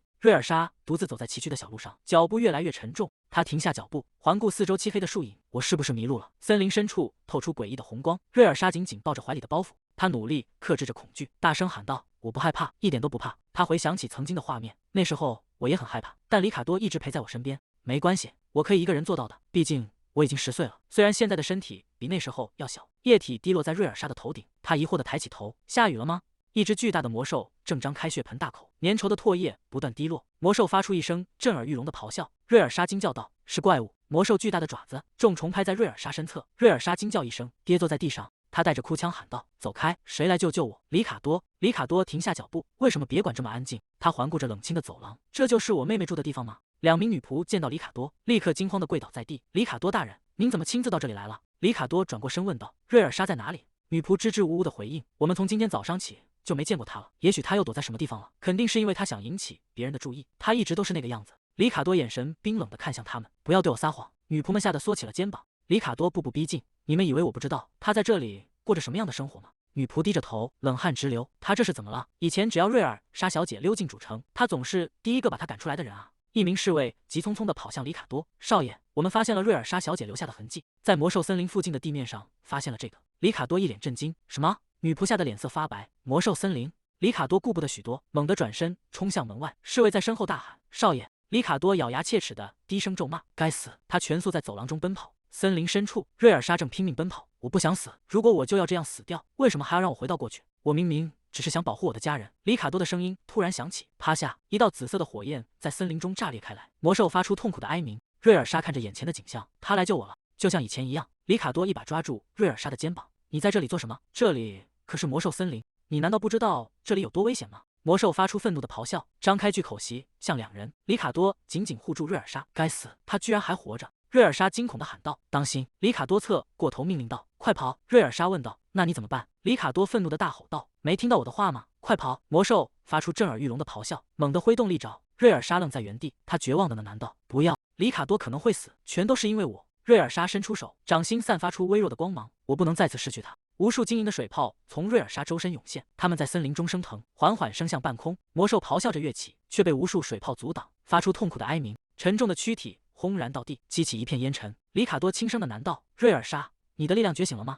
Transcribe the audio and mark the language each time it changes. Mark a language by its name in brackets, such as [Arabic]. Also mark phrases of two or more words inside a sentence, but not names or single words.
[Chinese] 瑞爾莎獨自走在崎嶇的小路上，腳步越來越沉重。他停下腳步，環顧四周漆黑的樹影。我是不是迷路了？森林深處透出詭異的紅光。瑞爾莎緊緊抱着懷裡的包袱，他努力克制着恐懼，大聲喊道：“我不害怕，一點都不怕。” 他回想起曾經的畫面，那時候我也很害怕，但里卡多一直陪在我身邊。沒關係，我可以一個人做到的。畢竟我已經10歲了，雖然現在的身體比那時候要小。液體滴落在瑞爾莎的頭頂，他疑惑地抬起頭：“下雨了嗎？” 一只巨大的魔獸正張開血盆大口，粘稠的唾液不斷滴落。魔獸發出一聲震耳欲聾的咆哮。瑞爾莎驚叫道：“是怪物！” 魔獸巨大的爪子重重拍在瑞爾莎身側，瑞爾莎驚叫一聲，跌坐在地上。他帶着哭腔喊道：“走開！誰來救我？”里卡多！里卡多停下腳步。為什麼別館這麼安靜？他環顧着冷清的走廊。這就是我妹妹住的地方嗎？兩名女僕見到里卡多，立刻驚慌地跪倒在地。里卡多大人，您怎麼親自到這裡來了？里卡多轉過身問道：“瑞爾莎在哪裡？” 女僕支支吾吾地回應：“我們從今天早上起就沒見過她了，也許她又躲在什麼地方了。肯定是因為她想引起別人的注意，她一直都是那個樣子。” 里卡多眼神冰冷地看向他們：“不要對我撒謊。”女僕們嚇得縮起了肩膀。里卡多步步逼近：“你們以為我不知道她在這裡過着什麼樣的生活嗎？” 女僕低着頭，冷汗直流。她這是怎麼了？以前只要瑞爾莎小姐溜進主城，她總是第一個把她趕出來的人啊。一名侍衛急匆匆地跑向里卡多：“少爺，我們發現了瑞爾莎小姐留下的痕迹，在魔獸森林附近的地面上發現了這個。” 里卡多一臉震驚：“什麼？”女僕嚇得臉色發白。魔獸森林！里卡多顧不得許多，猛地轉身衝向門外。侍衛在身後大喊：“少爺！” 里卡多咬牙切齒地低聲咒罵：“該死！” 他全速在走廊中奔跑。森林深處，瑞爾莎正拼命奔跑。我不想死，如果我就要這樣死掉，為什麼還要讓我回到過去？我明明只是想保護我的家人。里卡多的聲音突然響起，趴下，一道紫色的火焰在森林中炸裂開來。魔獸發出痛苦的哀鳴。瑞爾莎看着眼前的景象，他來救我了，就像以前一樣。里卡多一把抓住瑞爾莎的肩膀：“你在這裡做什麼？這裡可是魔獸森林，你難道不知道這裡有多危險嗎？” 魔獸發出憤怒的咆哮，張開巨口襲向兩人。里卡多緊緊護住瑞爾莎，該死，他居然還活着！瑞爾莎驚恐地喊道：“當心！”里卡多側過頭命令道：“快跑！” 瑞爾莎問道：“那你怎麼辦？”里卡多憤怒地大吼道：“沒聽到我的話嗎？快跑！”魔獸發出震耳欲聾的咆哮，猛地揮動利爪。瑞爾莎愣在原地，他絕望的呢？難道不要？里卡多可能會死，全都是因為我。瑞爾莎伸出手，掌心散發出微弱的光芒，我不能再次失去它。无數晶莹的水泡從瑞尔莎周身湧現，它们在森林中升腾，緩緩升向半空。魔獸咆哮着躍起，卻被無數水泡阻擋，發出痛苦的哀鳴。沉重的軀體轟然到地，激起一片煙塵。里卡多輕聲的喃道：“瑞爾莎，你的力量覺醒了嗎？”